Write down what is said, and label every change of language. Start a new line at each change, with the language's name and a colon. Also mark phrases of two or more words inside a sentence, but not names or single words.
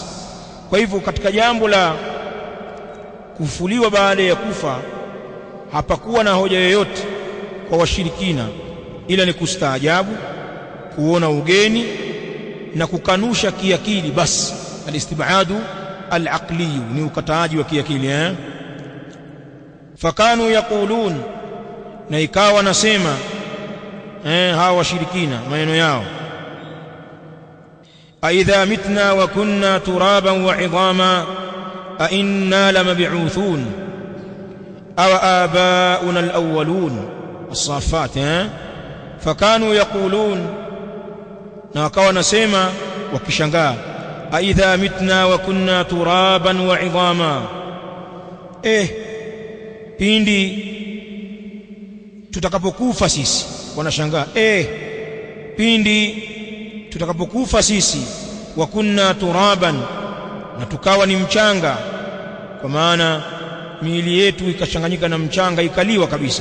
Swahili: Kwa hivyo katika jambo la kufufuliwa baada ya kufa hapakuwa na hoja yoyote kwa washirikina, ila ni kustaajabu, kuona ugeni, na kukanusha kiakili, bas.
Arabic: الاستبعاد العقلي
Swahili: ni ukataaji wa kiakili.
Arabic: فكانوا يقولون,
Swahili: na ikawa nasema hawa washirikina maneno yao,
Arabic: أإذا متنا وكنا ترابا وعظاما أإنا لمبعوثون أو آباؤنا الأولون. As-Saffat. فكانوا يقولون,
Swahili: na wakawa nasema wakishangaa,
Arabic: أإذا متنا وكنا ترابا وعظاما,
Swahili: pindi tutakapokufa sisi. Wanashangaa, pindi tutakapokufa sisi,
Arabic: وكنا ترابا,
Swahili: na tukawa ni mchanga, kwa maana miili yetu ikachanganyika na mchanga, ikaliwa kabisa.